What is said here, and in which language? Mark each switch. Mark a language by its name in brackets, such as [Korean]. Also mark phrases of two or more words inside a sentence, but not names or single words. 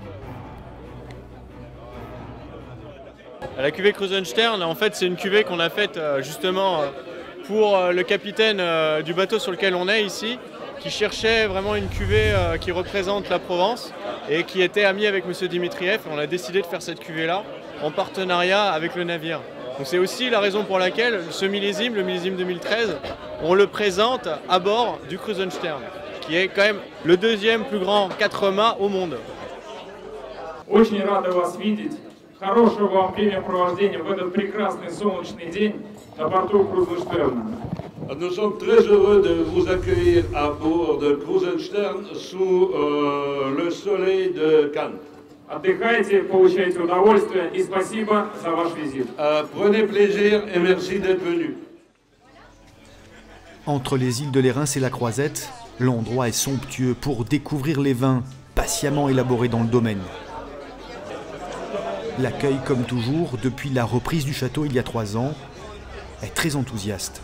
[French] La cuvée Krusenstern, en fait, c'est une cuvée qu'on a faite justement pour le capitaine du bateau sur lequel on est ici, qui cherchait vraiment une cuvée qui représente la Provence et qui était ami avec M. Dmitriev. On a décidé de faire cette cuvée-là en partenariat avec le navire. Donc c'est aussi la raison pour laquelle ce millésime, le millésime 2013, on le présente à bord du Krusenstern, qui est quand même le deuxième plus grand 4 mâts au monde. [Russian] Очень рада вас видеть. Хорошего вам времяпровождения в этот прекрасный солнечный день на борту Krusenstern. [French] Nous sommes très heureux de vous accueillir à bord de Krusenstern sous le soleil de Cannes. [Russian] Отдыхайте, получайте удовольствие и спасибо за ваш визит. [French] Prenez plaisir et merci d'être venus. Entre les îles de l'Érins et la Croisette, l'endroit est somptueux pour découvrir les vins patiemment élaborés dans le domaine. L'accueil, comme toujours, depuis la reprise du château il y a 3 ans, est très enthousiaste.